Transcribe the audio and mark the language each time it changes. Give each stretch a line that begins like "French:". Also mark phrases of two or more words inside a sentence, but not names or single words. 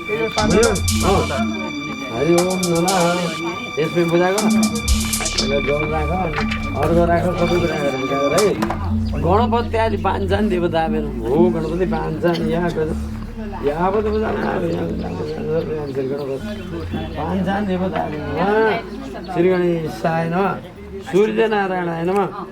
Sanskrit: हरि ओम नमः
Nepali: त्यसमै पूजा गर जल राख अर्घ राख सबै कुरा गरेर है गणपति आदि पाँचजना देवता हो गणपति पाँचजना यावत पाँचजना देवता
Sanskrit: श्री गणेशाय नमः सूर्य नारायणाय नमः